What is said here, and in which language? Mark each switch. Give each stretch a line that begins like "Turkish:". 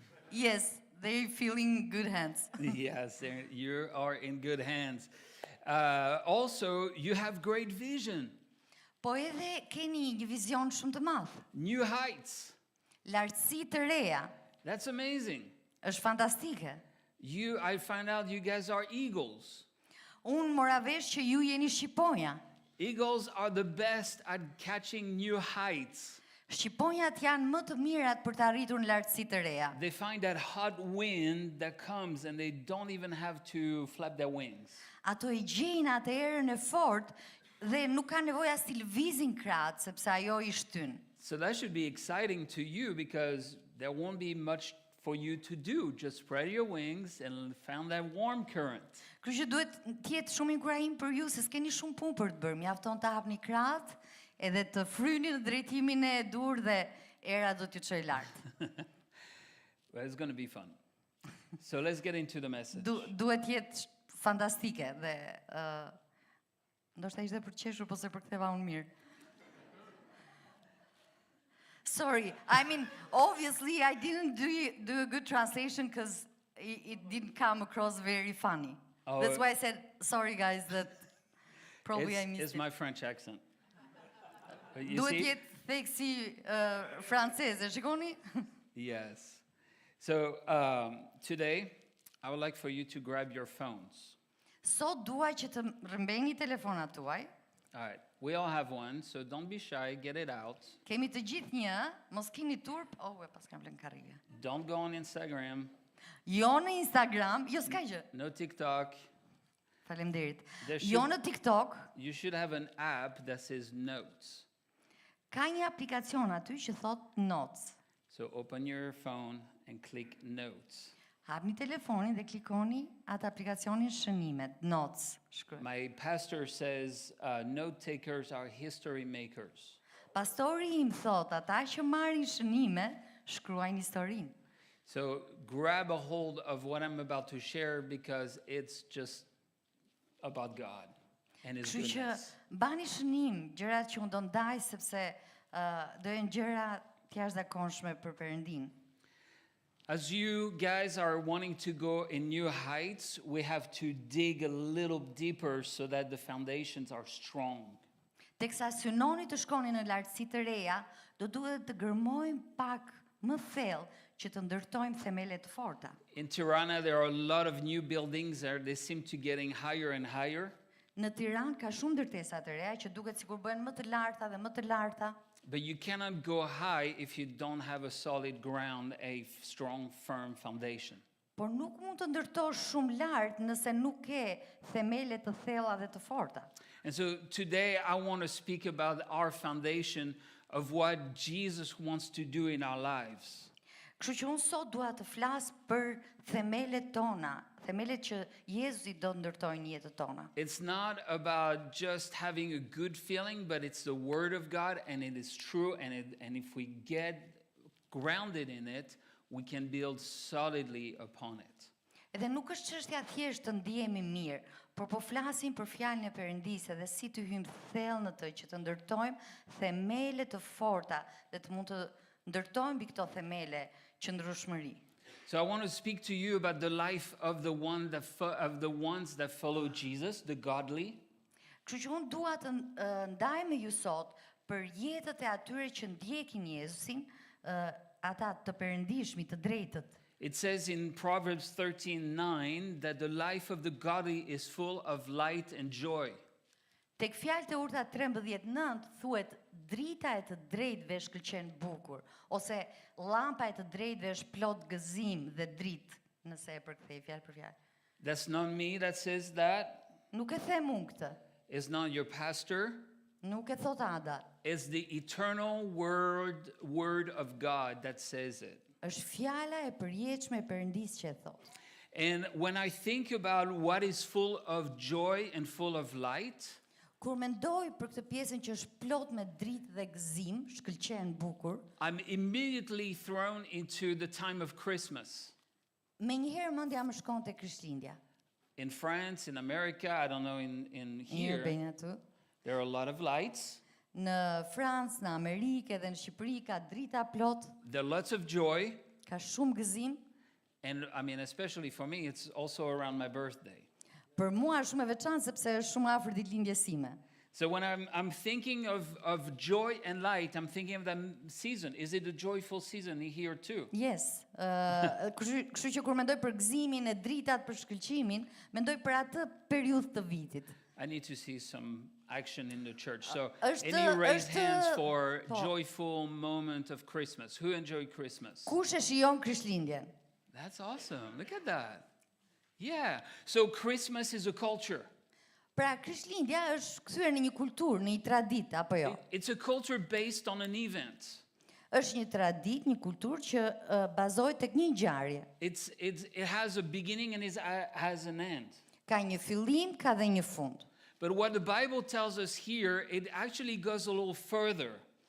English: Yes, they're feeling good hands. Yes, you are in good hands. Also, you have great vision,
Albanian: Po edhe keni një vizion shumë të madh.
English: new heights.
Albanian: Lartësi të reja.
English: That's amazing.
Albanian: Është fantastike.
English: I find out you guys are eagles.
Albanian: Unë mora vesh që ju jeni shqiponja.
English: Eagles are the best at catching new heights.
Albanian: Shqiponjat janë më të mirat për të arritur në lartësi të reja.
English: They find that hot wind that comes and they don't even have to flap their wings.
Albanian: Ato I gjejnë atë erën e fortë dhe nuk ka nevojë as të lëvizin krahët sepse ajo I shtyn.
English: So that should be exciting to you because there won't be much for you to do. Just spread your wings and found that warm current.
Albanian: Kështu që duhet të jetë shumë inkurajim për ju se s'keni shumë punë për të bërë. Mjafton të hapni krahët edhe të fryni në drejtimin e dur dhe era do t'ju çojë lart.
English: Well, it's going to be fun. So let's get into the message.
Albanian: Duhet jetë fantastike dhe ndoshta ishte për të qeshur po se përktheva unë mirë.
English: Sorry, I mean, obviously I didn't do a good translation because it didn't come across very funny. Oh, That's why I said, sorry guys, that probably I missed It's it. my French accent. You
Albanian: Duhet
English: see?
Albanian: jetë theksi franceze, shikoni?
English: Yes. So today, I would like for you to grab your phones.
Albanian: Sot dua që të rrëmbeni telefonat tuaj.
English: All right. We all have one, so don't be shy. Get it out.
Albanian: Kemi të gjithë një, mos keni turp. Oh, e pas kam lënë karrige.
English: Don't go on Instagram.
Albanian: Jo në Instagram, jo s'ka gjë.
English: No TikTok.
Albanian: Faleminderit.
English: There
Albanian: Jo
English: should-
Albanian: në TikTok,
English: You should have an app that says notes.
Albanian: ka një aplikacion aty që thot Notes.
English: So open your phone and click notes.
Albanian: Hapni telefonin dhe klikoni atë aplikacionin shënimet, Notes, shkruaj.
English: My pastor says note takers are history makers.
Albanian: Pastori im thot, ata që marrin shënime, shkruajnë historinë.
English: So grab a hold of what I'm about to share because it's just about God and His
Albanian: Kështu që
English: goodness.
Albanian: bani shënim gjërat që unë do ndaj sepse do jenë gjëra të jashtëzakonshme për Perëndin.
English: As you guys are wanting to go in new heights, we have to dig a little deeper so that the foundations are strong.
Albanian: Teksa synoni të shkoni në lartësi të reja, do duhet të gërmojmë pak më thellë që të ndërtojmë themele të forta.
English: In Tirana, there are a lot of new buildings that they seem to getting higher and higher.
Albanian: Në Tiranë ka shumë ndërtesa të reja që duket sikur bëhen më të larta dhe më të larta,
English: But you cannot go high if you don't have a solid ground, a strong, firm foundation.
Albanian: por nuk mund të ndërtosh shumë lart nëse nuk ke themele të thella dhe të forta.
English: And so today I want to speak about our foundation of what Jesus wants to do in our lives.
Albanian: Kështu që unë sot dua të flas për themelet tona, themelet që Jezusi do ndërtojnë në jetën tona.
English: It's not about just having a good feeling, but it's the Word of God, and it is true. And if we get grounded in it, we can build solidly upon it.
Albanian: Edhe nuk është çështja thjesht të ndihemi mirë, por po flasim për fjalën e Perëndisë dhe si të hyjmë thellë në të që të ndërtojmë themele të forta dhe të mund të ndërtojmë mbi këto themele qëndrueshmëri.
English: So I want to speak to you about the life of the ones that follow Jesus, the godly.
Albanian: Kështu që unë dua të ndaj me ju sot për jetët e atyre që ndjekin Jezusin, ata të perëndishmi, të drejtët.
English: It says in Proverbs 13:9 that the life of the godly is full of light and joy.
Albanian: Tek fjalët e urta 13:9 thuhet drita e të drejtëve shkëlqen bukur, ose llampa e të drejtëve është plot gëzim dhe dritë, nëse e përkthej fjalë për fjalë.
English: That's not me that says that.
Albanian: Nuk e them unë këtë,
English: It's not your pastor.
Albanian: nuk e thot Ada,
English: It's the eternal word of God that says it.
Albanian: është fjala e përjetshme e Perëndisë që e thot.
English: And when I think about what is full of joy and full of light,
Albanian: Kur mendoj për këtë pjesën që është plot me dritë dhe gëzim, shkëlqen bukur,
English: I'm immediately thrown into the time of Christmas.
Albanian: menjëherë mendja më shkon te Krishtlindja.
English: In France, in America, I don't know, in
Albanian: Mirë
English: here,
Albanian: bëjnë aty.
English: there are a lot of lights.
Albanian: Në Francë, në Amerikë dhe në Shqipëri ka drita plot,
English: There are lots of joy.
Albanian: ka shumë gëzim.
English: And I mean, especially for me, it's also around my birthday.
Albanian: Për mua është shumë e veçantë sepse është shumë afër ditëlindjes sime.
English: So when I'm thinking of joy and light, I'm thinking of that season. Is it a joyful season here too? Yes.
Albanian: Kështu që kur mendoj për gëzimin e dritat, për shkëlqimin, mendoj për atë periudhë të vitit.
English: I need to see some action in the church. So,
Albanian: është-
English: any raised
Albanian: është-
English: hands for
Albanian: po.
English: joyful moment of Christmas? Who enjoy Christmas?
Albanian: Kush e shijon Krishtlindjen?
English: That's awesome. Look at that. Yeah. So Christmas is a culture.
Albanian: Pra, Krishtlindja është kthyer në një kulturë, në një traditë apo jo?
English: It's a culture based on an event.
Albanian: Është një traditë, një kulturë që bazohet tek një ngjarje.
English: It has a beginning and has an end.
Albanian: Ka një fillim, ka dhe një fund.
English: But what the Bible tells us here, it actually goes a little further.